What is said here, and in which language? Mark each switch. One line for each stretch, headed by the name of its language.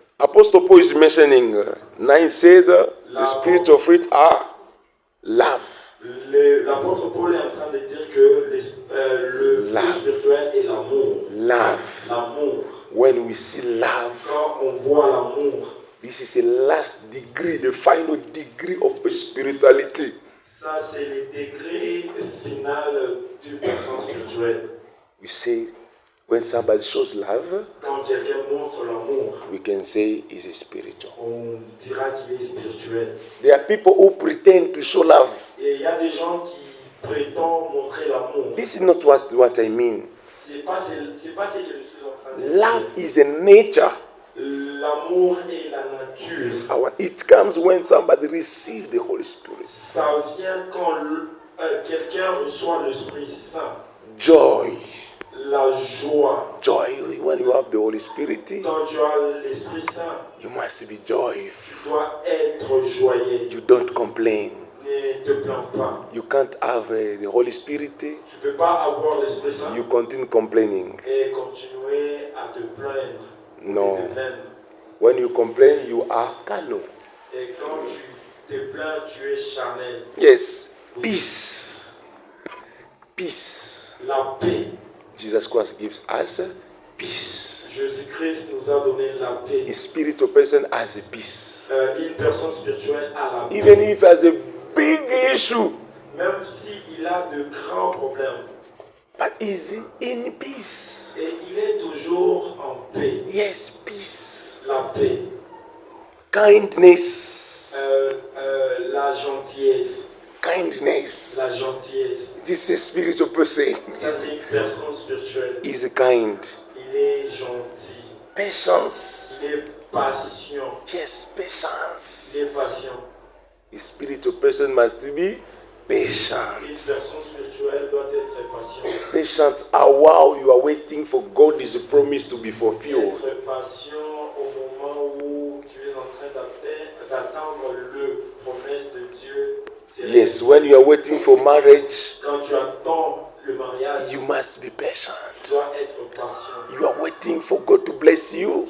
English: Apostle Paul is mentioning 9 says the spiritual fruits are love.
French: l'apôtre Paul est en train de dire que le fruit spirituel est l'amour.
English: Love.
French: L'amour.
English: When we see love,
French: Quand on voit l'amour,
English: this is the last degree, the final degree of spirituality.
French: ça c'est le degré final du personne spirituel.
English: We say when somebody shows love,
French: Quand quelqu'un montre l'amour,
English: we can say he's spiritual.
French: on dira qu'il est spirituel.
English: There are people who pretend to show love.
French: Et il y a des gens qui prétendent montrer l'amour.
English: This is not what I mean.
French: C'est pas ce que je suis en train de dire.
English: Love is a nature.
French: L'amour est la nature.
English: It comes when somebody receives the Holy Spirit.
French: Ça vient quand quelqu'un reçoit l'Esprit Saint.
English: Joy.
French: La joie.
English: Joy.
French: When you have the Holy Spirit,
English: Quand tu as l'Esprit Saint,
French: you must be joyful.
English: tu dois être joyeux.
French: You don't complain.
English: Ne te plains pas.
French: You can't have the Holy Spirit.
English: Tu ne peux pas avoir l'Esprit Saint
French: You continue complaining.
English: et continuer à te plaindre.
French: No.
English: Et te plaindre.
French: When you complain, you are carnal.
English: Et quand tu te plains, tu es charnel.
French: Yes. Peace. Peace.
English: La paix.
French: Jesus Christ gives us peace.
English: Jésus-Christ nous a donné la paix.
French: A spiritual person has a peace.
English: Une personne spirituelle a la paix.
French: Even if he has a big issue,
English: Même s'il a de grands problèmes.
French: but is in peace.
English: Et il est toujours en paix.
French: Yes, peace.
English: La paix.
French: Kindness.
English: La gentillesse.
French: Kindness.
English: La gentillesse.
French: This is a spiritual person.
English: Ça, c'est une personne spirituelle.
French: Is kind.
English: Il est gentil.
French: Patience.
English: Il est patient.
French: Yes,
English: Il est
French: patience.
English: patient.
French: A spiritual person must be
English: Une
French: patient.
English: personne spirituelle doit être patiente.
French: Patience while you are waiting for God's promise to be fulfilled.
English: Être patient au moment où tu es en train d'attendre le promesse de Dieu.
French: Yes, when you are waiting for marriage,
English: Quand tu attends le mariage,
French: you must be patient.
English: tu dois être patient.
French: You are waiting for God to bless you.